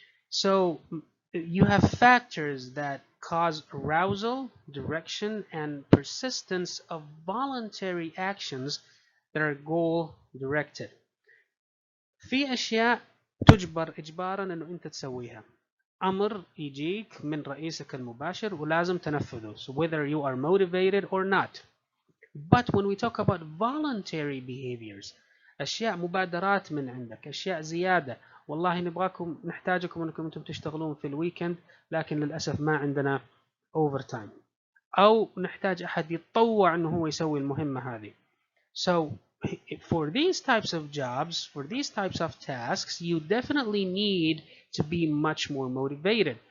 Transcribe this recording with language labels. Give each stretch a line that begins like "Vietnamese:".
English: So you have factors that cause arousal, direction, and persistence of voluntary actions that are goal directed.
Arabic: في أشياء تجبر إجبارا إنه أنت تسويها. أمر يجيك من رئيسك المباشر ولازم تنفذه.
English: So whether you are motivated or not. But when we talk about voluntary behaviors,
Arabic: أشياء مبادرات من عندك، أشياء زيادة، والله نبغاكم نحتاجكم أنكم أنتم تشتغلون في الويكند لكن للأسف ما عندنا overtime، أو نحتاج أحد يتطوع أنه هو يسوي المهمة هذه.
English: So for these types of jobs, for these types of tasks, you definitely need to be much more motivated.